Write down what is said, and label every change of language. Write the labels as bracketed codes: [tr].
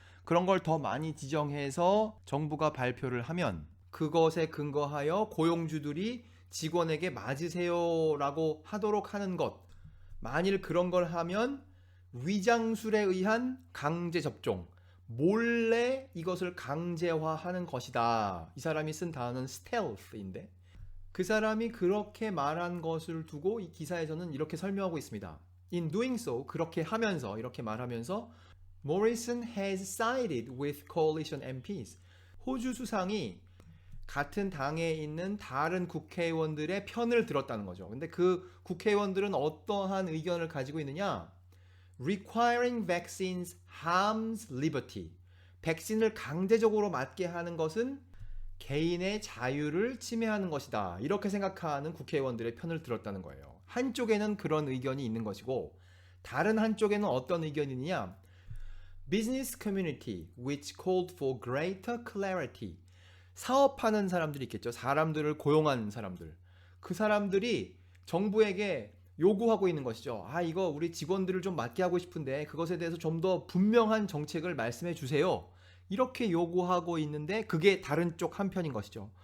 [ko] 그런 걸 더 많이 지정해서 정부가 발표를 하면 그것에 근거하여 고용주들이 직원에게 맞으세요 라고 하도록 하는 것, 만일 그런 걸 하면 위장술에 의한 강제 접종, 몰래 이것을 강제화하는 것이다. 이 사람이 쓴 단어는 stealth인데 그 사람이 그렇게 말한 것을 두고 이 기사에서는 이렇게 설명하고 있습니다. [en] In doing so, [ko] 그렇게 하면서, 이렇게 말하면서 [en] Morrison has sided with coalition MPs. [ko] 호주 수상이 같은 당에 있는 다른 국회의원들의 편을 들었다는 거죠. 근데 그 국회의원들은 어떠한 의견을 가지고 있느냐? [en] Requiring vaccines harms liberty. [ko] 백신을 강제적으로 맞게 하는 것은 개인의 자유를 침해하는 것이다. 이렇게 생각하는 국회의원들의 편을 들었다는 거예요. 한쪽에는 그런 의견이 있는 것이고 다른 한쪽에는 어떤 의견이 있느냐? [en] Business community which called for greater clarity. [ko] 사업하는 사람들이 있겠죠. 사람들을 고용한 사람들. 그 사람들이 정부에게 요구하고 있는 것이죠. 이거 우리 직원들을 좀 맞게 하고 싶은데 그것에 대해서 좀 더 분명한 정책을 말씀해 주세요. 이렇게 요구하고 있는데 그게 다른 쪽 한편인 것이죠.